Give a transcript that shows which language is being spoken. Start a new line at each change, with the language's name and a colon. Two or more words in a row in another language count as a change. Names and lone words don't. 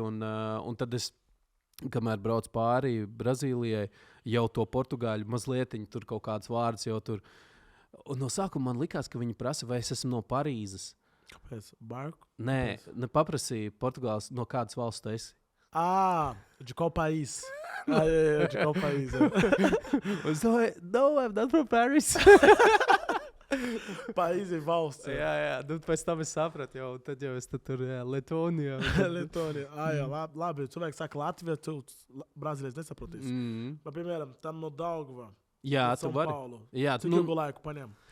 Latvian: Un tad es, kamēr braucu pāri Brazīlijai, jau to portugāļu mazliet, tur kaut kāds vārds jau tur. Un no sākuma man likās, ka viņi prasa, vai es esmu no Parīzes. Kāpēc? Barku? Nē, paprasīju Portugāles, no kādas valsts tu esi.
Portuguese: De qual país? De qual país?
English: So, no, I'm not from Paris.
Latvian: País ir valsts. Jā, pēc tam es sapratu, tad jau es tur Letonijā. Labi, cilvēks saka Latvija, Brazīlijas nesaprotīs. Bet, piemēram, tam no Daugava. Jā, tu vari. Cik ilgu laiku paņem?